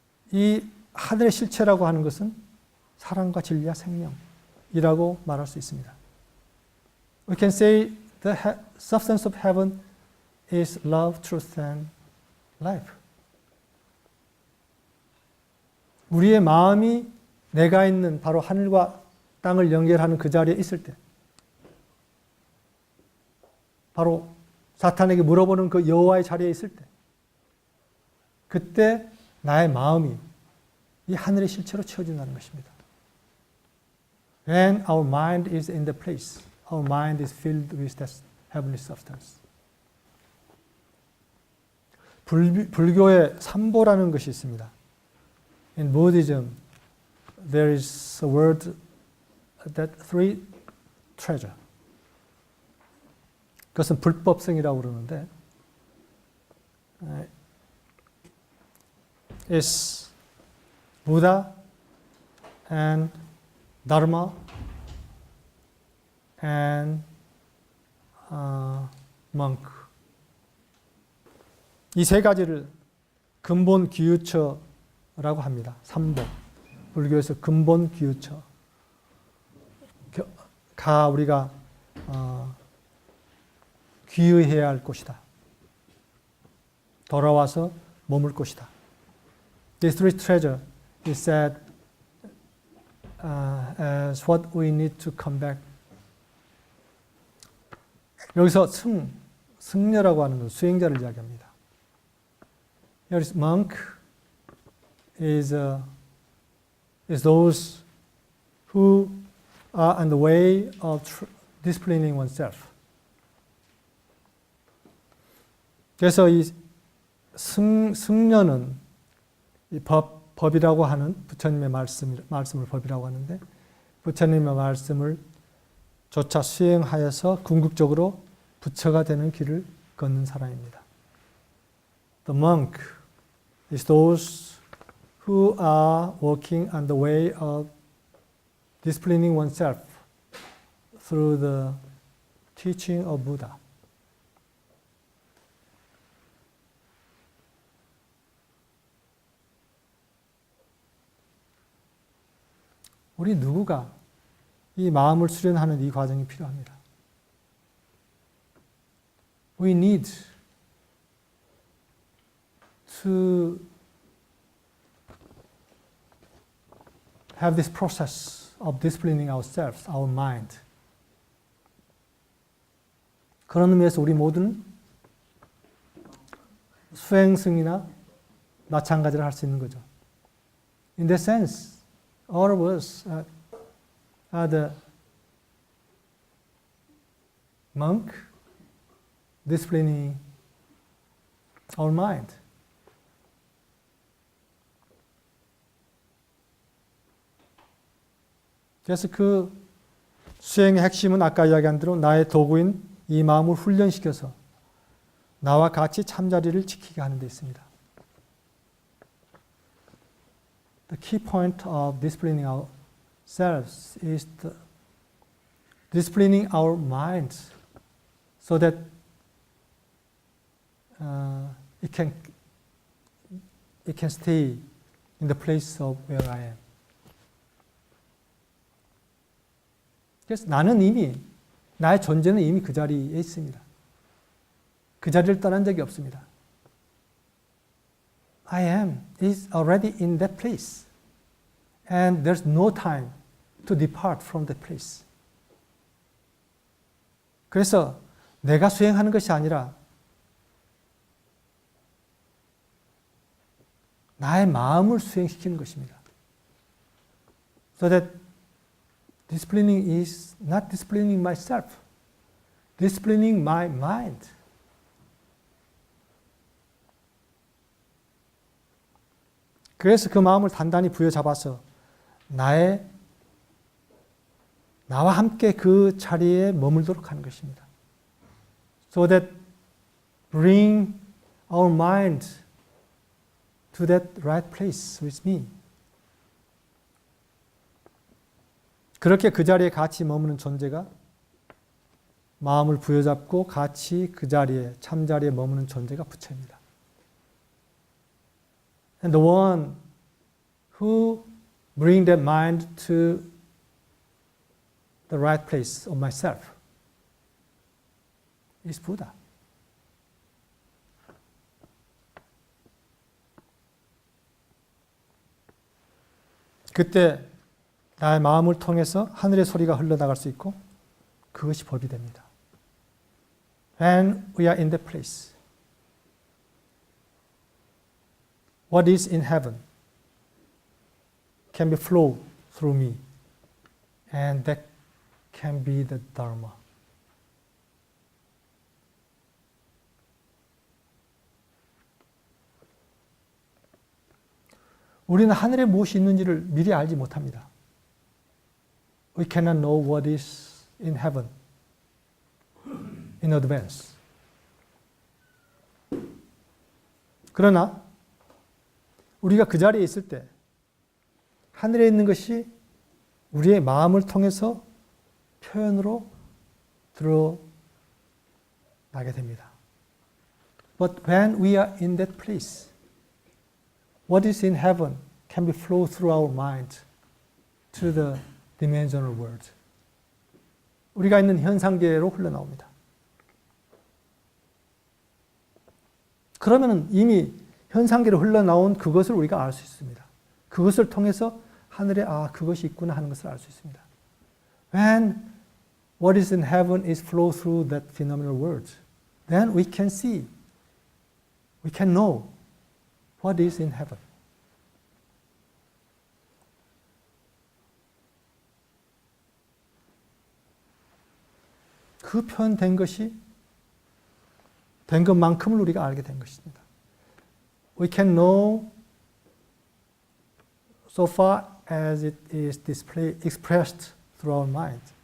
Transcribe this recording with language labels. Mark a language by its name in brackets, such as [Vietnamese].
[Korean] 이 하늘의 실체라고 하는 것은 사랑과 진리와 생명이라고 말할 수 있습니다. [English] We can say the substance of heaven is love, truth, and life. [Korean] 우리의 마음이 내가 있는 바로 하늘과 땅을 연결하는 그 자리에 있을 때, 바로 사탄에게 물어보는 그 여호와의 자리에 있을 때, 그때 나의 마음이 이 하늘의 실체로 채워진다는 것입니다. [English] When our mind is in the place, our mind is filled with that heavenly substance. [Korean] 불교에 삼보라는 것이 있습니다. [English] In Buddhism, there is a word that three treasure. [Korean] 그것은 불법성이라고 그러는데, [English] is Buddha and Dharma and monk. [Korean] 이 세 가지를 근본 규유처라고 합니다. 삼보. 불교에서 근본 규유처. 가 우리가 귀의해야 할 곳이다. 돌아와서 머물 곳이다. [English] These three treasure is said as what we need to come back. [Korean] 여기서 승려라고 하는 건 수행자를 이야기합니다. [English] Here is monk is those who are on the way of disciplining oneself. [Korean] 그래서 이 승려는 이 법이라고 하는 부처님의 말씀을 법이라고 하는데 부처님의 말씀을 조차 수행하여서 궁극적으로 부처가 되는 길을 걷는 사람입니다. [English] The monk is those who are walking on the way of disciplining oneself through the teaching of Buddha. [Korean] 우리 누구가 이 마음을 수련하는 이 과정이 필요합니다. [English] We need to have this process of disciplining ourselves, our mind. [Korean] 그런 의미에서 우리 모두는 수행승이나 마찬가지를 할 수 있는 거죠. [English] In that sense, all of us are the monk disciplining our mind. [Korean] 그래서 그 수행의 핵심은 아까 이야기한 대로 나의 도구인 이 마음을 훈련시켜서 나와 같이 참자리를 지키게 하는 데 있습니다. [English] The key point of disciplining ourselves is disciplining our minds so that it can stay in the place of where I am. [Korean] 그래서 나는 이미 나의 존재는 이미 그 자리에 있습니다. 그 자리를 떠난 적이 없습니다. [English] I am is already in that place. And there's no time to depart from that place. [Korean] 그래서 내가 수행하는 것이 아니라 나의 마음을 수행시키는 것입니다. [English] So that disciplining is not disciplining myself, disciplining my mind. [Korean] 그래서 그 마음을 단단히 부여잡아서 나와 함께 그 자리에 머물도록 하는 것입니다. [English] So that bring our mind to that right place with me. [Korean] 그렇게 그 자리에 같이 머무는 존재가 마음을 부여잡고 같이 그 자리에, 참자리에 머무는 존재가 부처입니다. [English] And the one who bring that mind to the right place of myself is Buddha. [Korean] 그때 나의 마음을 통해서 하늘의 소리가 흘러나갈 수 있고 그것이 법이 됩니다. [English] When we are in that place, what is in heaven can be flow through me, and that can be the Dharma. [Korean] 우리는 하늘에 무엇이 있는지를 미리 알지 못합니다. [English] We cannot know what is in heaven in advance. [Korean] 그러나 우리가 그 자리에 있을 때 하늘에 있는 것이 우리의 마음을 통해서 표현으로 드러나게 됩니다. [English] But when we are in that place, what is in heaven can be flow through our mind to the dimensional world. [Korean] 우리가 있는 현상계로 흘러나옵니다. 그러면 이미 현상계로 흘러나온 그것을 우리가 알 수 있습니다. 그것을 통해서 하늘에 그것이 있구나 하는 것을 알 수 있습니다. [English] When what is in heaven is flow through that phenomenal world, then we can see, we can know what is in heaven. [Korean] 그 표현된 것이 된 것만큼을 우리가 알게 된 것입니다. [English] We can know so far as it is expressed through our mind.